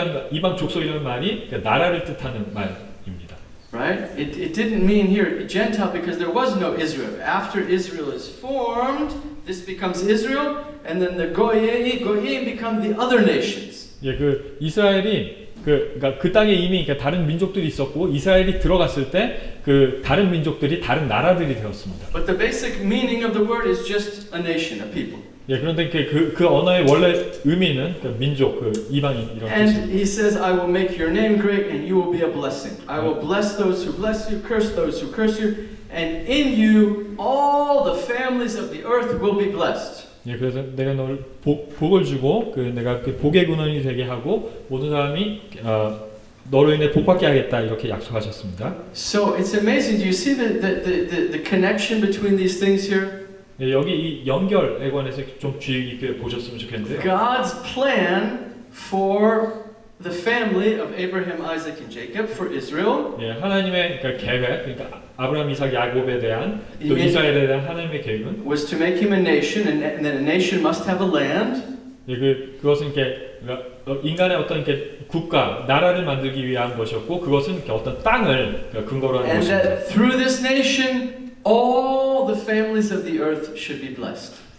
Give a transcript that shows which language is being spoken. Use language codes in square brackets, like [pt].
[ko] 이방 족속이라는 말이 나라를 뜻하는 말입니다. [en] right? It didn't mean here Gentile because there was no Israel. After Israel is formed, this becomes Israel, and then the Goyim become the other nations. [ko] 예, 그 이스라엘이 그러니까 그 땅에 이미 그러니까 다른 민족들이 있었고 이스라엘이 들어갔을 때 그 다른 민족들이 다른 나라들이 되었습니다. [en] But the basic meaning of the word is just a nation, a people. [ko] 예, 그런데 그 언어의 원래 의미는 그 민족, 그 이방인 이런 [en] And [ko] 뜻입니다. [en] he says, I will make your name great and you will be a blessing. I will bless those who bless you, curse those who curse you, and in you all the families of the earth will be blessed. [ko] 예, 그래서 내가 너를 복을 주고 그 내가 그 복의 근원이 되게 하고 모든 사람이 너로 인해 복받게 하겠다 이렇게 약속하셨습니다. [en] So it's amazing. Do you see the connection between these things here? [ko] 예, 여기 이 연결에 관해서 좀 주의 깊게 보셨으면 좋겠는데요. [en] God's plan for the family of Abraham, Isaac, and Jacob, for Israel. [ko] 예, 하나님의 그러니까 계획, 그러니까 아브라함, 이삭, 야곱에 대한 또 이스라엘에 대한 하나님의 계획은 [en] was to make him a nation, and then a nation must have a land. [ko] 예, 그것은 이렇게 인간의 어떤 이렇게 국가, 나라를 만들기 위한 것이었고 그것은 이렇게 어떤 땅을 근거로 하는 [en] And that through this nation, all the families of the earth should be blessed.